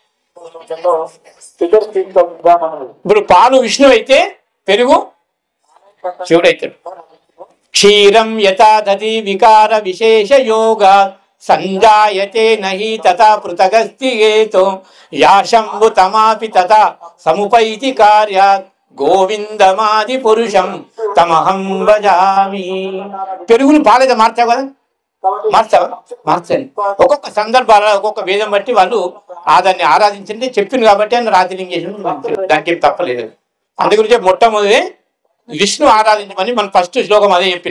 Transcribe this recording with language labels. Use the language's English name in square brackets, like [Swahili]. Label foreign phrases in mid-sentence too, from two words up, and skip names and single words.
[Telugu] ఇప్పుడు పాలు విష్ణు అయితే పెరుగు శివుడు అవుతాడు. [Sanskrit] క్షీరం యథా దధి వికార విశేష యోగ సంజాయతే నహి తథా పృథగస్తి ఏతో యాశంభు తమాపి తథా సముపైతి కార్యాత్ గోవిందమాది పురుషం తమహం భజామి. [Telugu] పెరుగుని పాలైతే మార్చావు కదా, మార్చండి. ఒక్కొక్క సందర్భాల ఒక్కొక్క వేదం బట్టి వాళ్ళు దాన్ని ఆరాధించండి చెప్పింది కాబట్టి అని రాతిలింగేశ్వరం, దానికి ఏం తప్పలేదు. అందుగురించి మొట్టమొదటి విష్ణు ఆరాధించమని మనం ఫస్ట్ శ్లోకం అదే చెప్పిన.